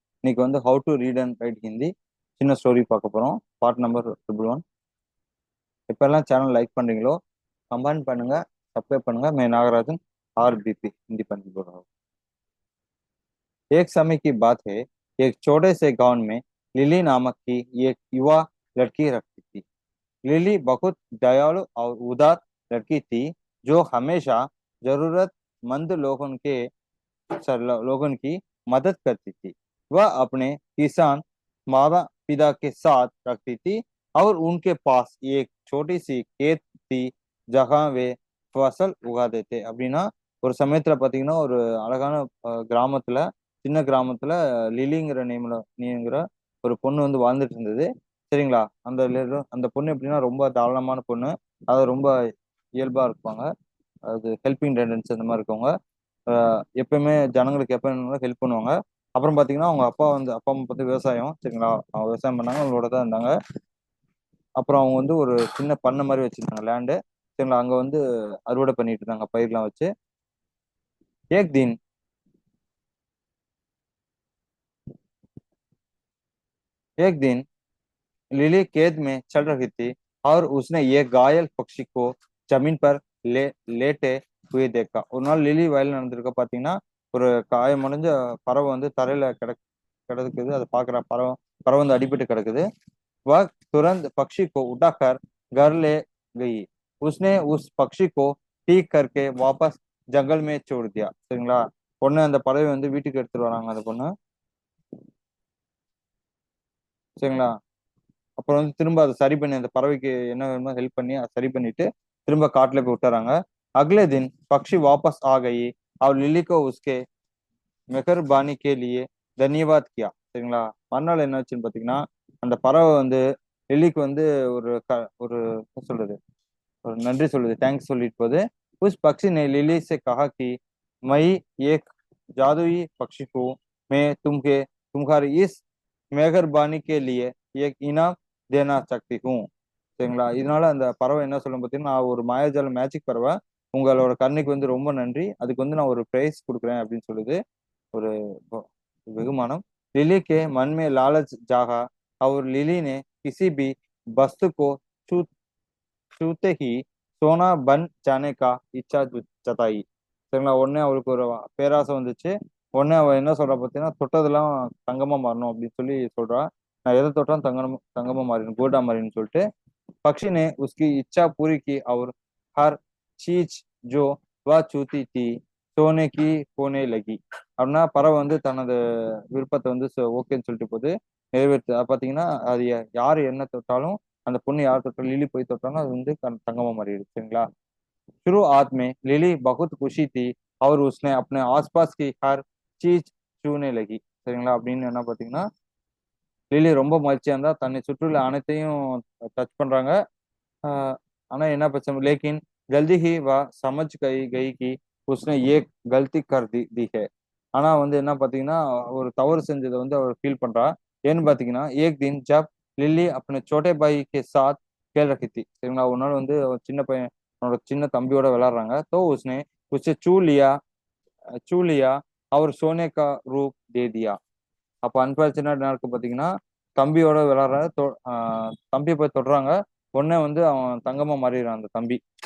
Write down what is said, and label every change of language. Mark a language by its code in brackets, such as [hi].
[ta] இன்னைக்கு வந்து [en] how to read and write [ta] Hindi சின்ன ஸ்டோரி பார்க்க போகிறோம். Part number 111. இப்போல்லாம் சேனல் லைக் பண்ணுறீங்களோ கமெண்ட் பண்ணுங்க, சப்ஸ்கிரைब பண்ணுங்க. [hi] मैं नागराजन आरबीपी हिंदी पढ़ने बोल रहा हूँ. एक समय की बात है, एक छोटे से गांव में लिली नामक की एक युवा लड़की रहती थी. लिली बहुत दयालु और उदार लड़की थी जो हमेशा जरूरतमंद लोगों की मदद करती थी. वह अपने किसान माता पिता के साथ रखती थी और उनके पास एक छोटी सी खेत थी जहाँ वे फसल उगाते थे. [ta] அப்படின்னா ஒரு சமயத்துல பாத்தீங்கன்னா ஒரு அழகான கிராமத்துல சின்ன கிராமத்துல லிலிங்கிற நீங்கிற ஒரு பொண்ணு வந்து வாழ்ந்துட்டு இருந்தது. சரிங்களா? அந்த பொண்ணு எப்படின்னா ரொம்ப தாராளமான பொண்ணு. அது ரொம்ப இயல்பா இருப்பாங்க. அது ஹெல்பிங் டெண்டன்ஸ் அந்த மாதிரி இருக்கவங்க. எப்பயுமே ஜனங்களுக்கு எப்ப வேணும்னாலும் ஹெல்ப் பண்ணுவாங்க. அப்புறம் பாத்தீங்கன்னா அவங்க அப்பா அம்மா பார்த்து விவசாயம். சரிங்களா? அவங்க விவசாயம் பண்ணாங்க, அவங்களோட தான் இருந்தாங்க. அப்புறம் அவங்க வந்து ஒரு சின்ன பண்ணை மாதிரி வச்சிருந்தாங்க, லேண்டு. சரிங்களா? அங்க வந்து அறுவடை பண்ணிட்டு இருந்தாங்க பயிர்லாம் வச்சு. [hi] एक दिन एक दिन लिली खेत में चल रही थी और उसने एक घायल पक्षी को जमीन पर लेटे हुए देखा. [ta] ஒரு நாள் லிலி வயல் நடந்திருக்க பாத்தீங்கன்னா ஒரு காயமடைஞ்ச பறவை வந்து தரையில கிடக்குது. அதை பாக்குற பறவை வந்து அடிபட்டு கிடக்குது. [hi] वह तुरंत पक्षी को उठाकर घर ले गई. उसने उस पक्षी को ठीक करके वापस जंगल में छोड़ दिया. [ta] சரிங்களா? பொண்ணு அந்த பறவை வந்து வீட்டுக்கு எடுத்துட்டு வராங்க அந்த பொண்ணு. சரிங்களா? அப்புறம் வந்து திரும்ப அதை சரி பண்ணி அந்த பறவைக்கு என்ன வேணுமோ ஹெல்ப் பண்ணி அதை சரி பண்ணிட்டு திரும்ப காட்டுல போய் விட்டுறாங்க. [hi] अगले दिन पक्षी वापस आ गई और लिली को उसके मेहरबानी के लिए धन्यवाद किया. [ta] சரிங்களா? மறுநாள் என்ன ஆச்சுன்னு பாத்தீங்கன்னா அந்த பறவை வந்து லில்லிக்கு வந்து ஒரு என்ன சொல்றது ஒரு நன்றி சொல்லுது, தேங்க்ஸ் சொல்லிட்டு போகுது. [hi] उस पक्षी ने लिली से कहा कि मैं एक जादुई पक्षी हूँ. मैं तुम्हारी इस मेहरबानी के लिए एक इनाम देना चाहती हूँ. [ta] சரிங்களா? இதனால அந்த பறவை என்ன சொல்லும் பார்த்தீங்கன்னா, நான் ஒரு மாயாஜால மேஜிக் பறவை, உங்களோட கருணைக்கு வந்து ரொம்ப நன்றி, அதுக்கு வந்து நான் ஒரு பிரைஸ் கொடுக்குறேன் அப்படின்னு சொல்லுது. ஒரு வெகுமானம். [hi] लिली के मन में लालच जागा और लिली ने किसी भी वस्तु को छू छूते ही சோனா பன் ஜானே கா இச்சா ஜதாயி. [ta] சரிங்களா? உடனே அவளுக்கு ஒரு பேராசை வந்துச்சு. உடனே அவ என்ன சொல்றா பார்த்தீங்கன்னா, தொட்டதெல்லாம் தங்கமா மாறணும் அப்படின்னு சொல்லி சொல்றா. நான் எதை தொட்டாலும் தங்கமா மாறிடும், கோல்டா மாறிடும் சொல்லிட்டு. [hi] पक्षी ने उसकी इच्छा पूरी की और हर चीज जो वह छूती थी सोने की होने लगी. [ta] அப்படின்னா பறவை வந்து தனது விருப்பத்தை வந்து ஓகேன்னு சொல்லிட்டு போகுது, நிறைவேற்று. பாத்தீங்கன்னா அது யாரு என்ன தொட்டாலும் அந்த பொண்ணு யார் தொட்டாலும் லிலி போய் தொட்டாலும் அது வந்து தங்கமா மாறிடுது. சரிங்களா? [hi] शुरुआत में लिली बहुत खुशी थी और उसने अपने आसपास की हर चीज छूने लगी. [ta] சரிங்களா? அப்படின்னு என்ன பாத்தீங்கன்னா லிலி ரொம்ப மகிழ்ச்சியா இருந்தா, தன்னை சுற்றியுள்ள அனைத்தையும் டச் பண்றாங்க. ஆஹ் ஆனா என்ன பிரச்சனை, [hi] लेकिन जल्दी ही वह समझ गई कि उसने ये गलती कर दी है. [ta] ஆனா வந்து என்ன பாத்தீங்கன்னா ஒரு தவறு செஞ்சதை வந்து அவர் ஃபீல் பண்றா. ஏன்னு பாத்தீங்கன்னா [hi] एक दिन जब लिली अपने छोटे भाई के साथ खेल रही थी. [ta] சரிங்களா? ஒரு நாள் வந்து அவ சின்ன பையன் அவனோட சின்ன தம்பியோட விளையாடுறாங்க. [hi] तो उसने उसे छू लिया और सोने का रूप दे दिया. [ta] அப்ப அன்பார்ச்சுனேட் நடக்கு பாத்தீங்கன்னா தம்பியோட விளையாடுற தம்பியை போய் தொடுறாங்க. உடனே வந்து அவன் தங்கமா மாறிடுறான் அந்த தம்பி.